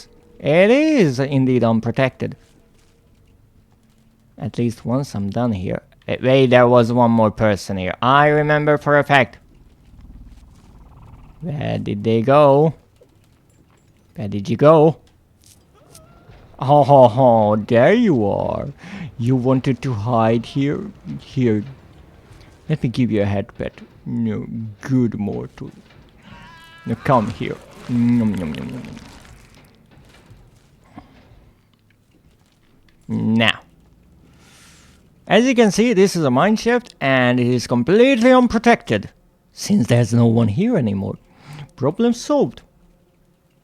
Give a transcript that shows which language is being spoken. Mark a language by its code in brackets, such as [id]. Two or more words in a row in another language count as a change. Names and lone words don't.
[en] It is indeed unprotected. At least once I'm done here. Wait, there was one more person here. I remember for a fact. Where did they go? Where did you go? Oh, ho, ho, there you are. You wanted to hide here? Here. Let me give you a head pet. No, good mortal. Now come here. Nom, nom, nom, nom. Now, as you can see, this is a mineshaft and it is completely unprotected, since there's no one here anymore.